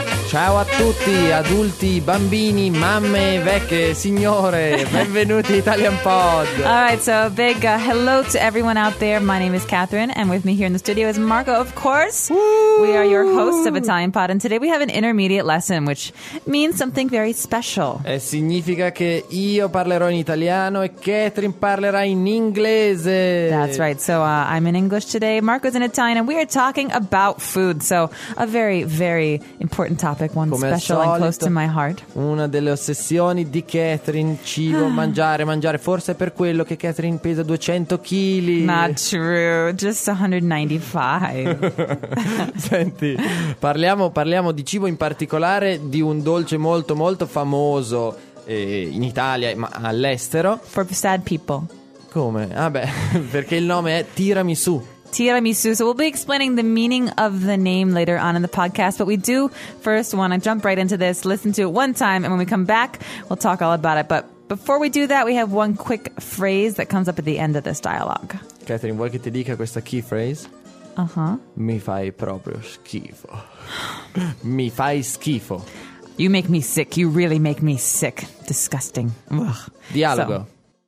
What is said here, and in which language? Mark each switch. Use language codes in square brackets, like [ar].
[it] Ciao a tutti, adulti, bambini, mamme, vecchie, signore. Benvenuti Italian Pod. [en] All right, so big hello to everyone out there. My name is Catherine, and with me here in the studio is Marco, of course. Woo! We are your hosts of Italian Pod, and today we have an intermediate lesson, which means something very special. [it] E significa che io parlerò in italiano e Catherine parlerà in inglese. [en] That's right. So I'm in English today. Marco's in Italian, and we are talking about food. So a very, very important topic, one [it] come [en] special [it] solito, [en] and close to my heart. [it] Una delle ossessioni di Catherine, cibo, mangiare. Forse è per quello che Catherine pesa 200 kg. [en] Not true, just 195. [it] Senti, parliamo di cibo, in particolare di un dolce molto molto famoso in Italia, ma all'estero. [en] For sad people. [it] Come? Vabbè, perché il nome è tiramisù. [en] Tiramisu. So we'll be explaining the meaning of the name later on in the podcast, but we do first want to jump right into this, listen to it one time, and when we come back, we'll talk all about it. But before we do that, we have one quick phrase that comes up at the end of this dialogue. [it] Catherine, vuoi che ti dica questa key phrase? Uh-huh. Mi fai proprio schifo. Mi fai schifo. [en] You make me sick. You really make me sick. Disgusting. Ugh. [it] Dialogo. So.